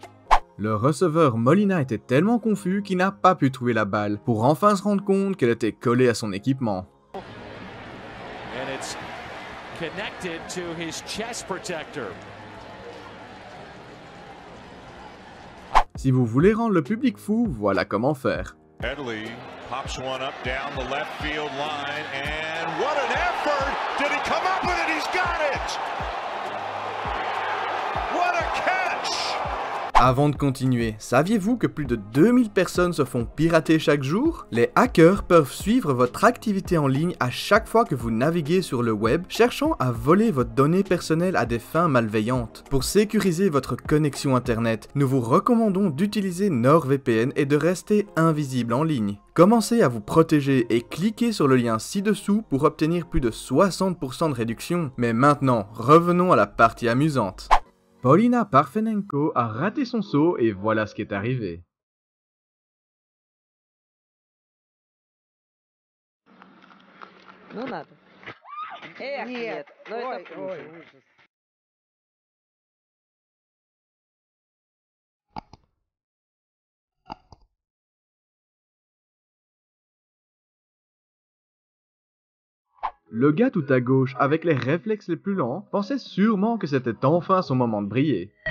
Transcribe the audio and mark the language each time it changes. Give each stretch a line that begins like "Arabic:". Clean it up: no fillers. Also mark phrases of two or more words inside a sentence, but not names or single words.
French: Le receveur Molina était tellement confus qu'il n'a pas pu trouver la balle pour enfin se rendre compte qu'elle était collée à son équipement. Si vous voulez rendre le public fou, voilà comment faire.
English: Headley pops one up down the left field line, and what an effort! Did he come up with it? He's got it! What a catch!
French: Avant de continuer, saviez-vous que plus de 2000 personnes se font pirater chaque jour? Les hackers peuvent suivre votre activité en ligne à chaque fois que vous naviguez sur le web, cherchant à voler votre donnée personnelle à des fins malveillantes. Pour sécuriser votre connexion internet, nous vous recommandons d'utiliser NordVPN et de rester invisible en ligne. Commencez à vous protéger et cliquez sur le lien ci-dessous pour obtenir plus de 60% de réduction. Mais maintenant, revenons à la partie amusante. Polina Parfenenko a raté son saut et voilà ce qui est arrivé.
Russian: Ну надо. Эх, нет. Ну это хуже.
French: Le gars tout à gauche, avec les réflexes les plus lents, pensait sûrement que c'était enfin son moment de briller.